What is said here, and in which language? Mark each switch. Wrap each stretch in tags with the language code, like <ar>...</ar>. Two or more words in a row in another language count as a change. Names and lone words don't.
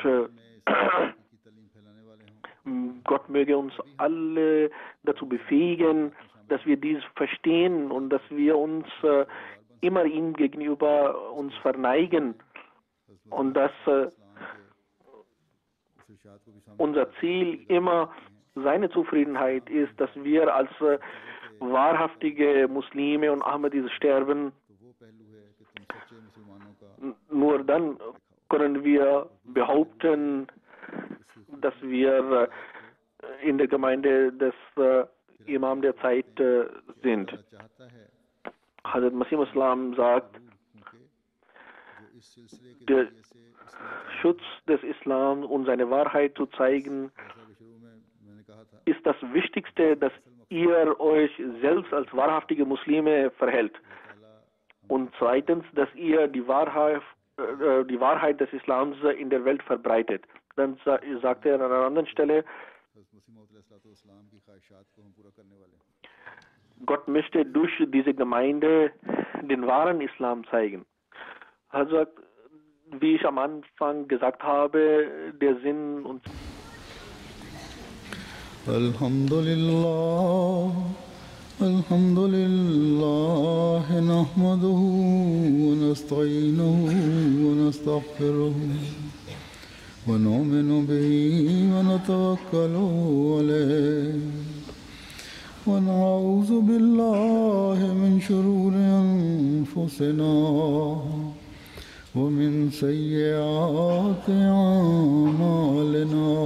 <de>Gott möge uns alle dazu befähigen, dass wir dies verstehen und dass wir uns immer ihm gegenüber uns verneigen, und dass unser Ziel immer seine Zufriedenheit ist, dass wir als wahrhaftige Muslime und Ahmadis sterben. Nur dann können wir behaupten, dass wir in der Gemeinde des Imam der Zeit sind.</de> <ur>چاہتا ہے</ur> <de>Hazrat Masih Islam sagt,</de> <ur>کیونکہ جو اس سلسلے کے</ur> <de>der</de> <ur>ذریعے سے اس لیے</ur> <de>Schutz des Islam und seine Wahrheit zu zeigen,</de> <ur>جیسا کہ شروع میں میں نے کہا تھا</ur> <de>ist das Wichtigste, dass ihr euch selbst als wahrhaftige Muslime verhält. Und zweitens, dass ihr die Wahrheit des Islams in der Welt verbreitet. Dann sagt er an einer anderen Stelle, Gott möchte durch diese Gemeinde den wahren Islam zeigen. Also, wie ich am Anfang gesagt habe, der Sinn und</de> <ar>الحمد لله نحمده ونستعينه ونستغفره ونؤمن به ونتوكل عليه ونعوذ بالله من شرور أنفسنا ومن سيئات أعمالنا</ar>